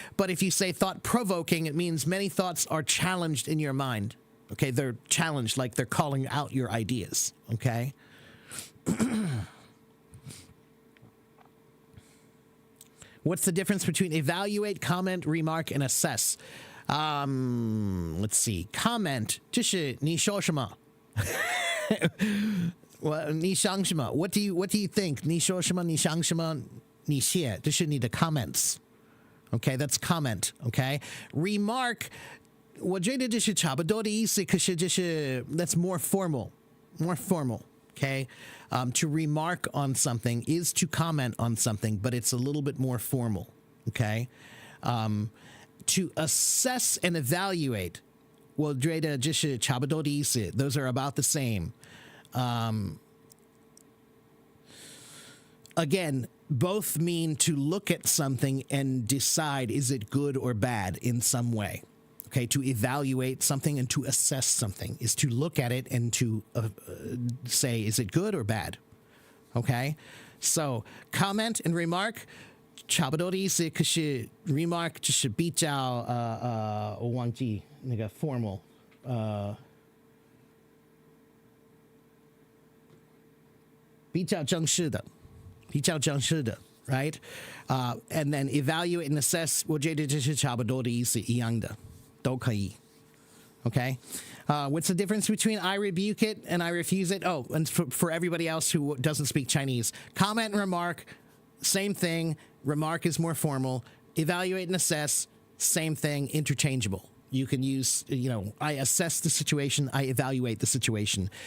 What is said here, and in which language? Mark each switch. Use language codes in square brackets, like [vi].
[en] But if you say thought-provoking, it means many thoughts are challenged in your mind. Okay, they're challenged, like they're calling out your ideas. Okay? What's the difference between evaluate, comment, remark, and assess? Let's see. [zh] Comment, 就是你说什么? 你想什么? [en] What do you think? [zh] 你说什么?你想什么? 你写, 就是你的 comments. [en] Okay, that's comment. [zh] Okay, remark, 我觉得这是差不多的意思，可是就是 [en] that's more formal. More formal. Okay. To remark on something is to comment on something, but it's a little bit more formal. Okay. To assess and evaluate, well, [zh] 觉得就是差不多的意思. [en] Those are about the same. Again, both mean to look at something and decide, is it good or bad in some way? Okay, to evaluate something and to assess something is to look at it and to say, is it good or bad? Okay, so comment and remark, [zh] 差不多的意思，可是 remark 就是比较我忘记那个 formal 比较正式的。比较正式的 [en] right? And then evaluate and assess, [zh] 我觉得这是差不多的意思，一样的，都可以。 [en] Okay? What's the difference between I rebuke it and I refuse it? Oh, and for everybody else who doesn't speak Chinese, comment and remark, same thing. Remark is more formal. Evaluate and assess, same thing, interchangeable. You can use, I assess the situation, I evaluate the situation.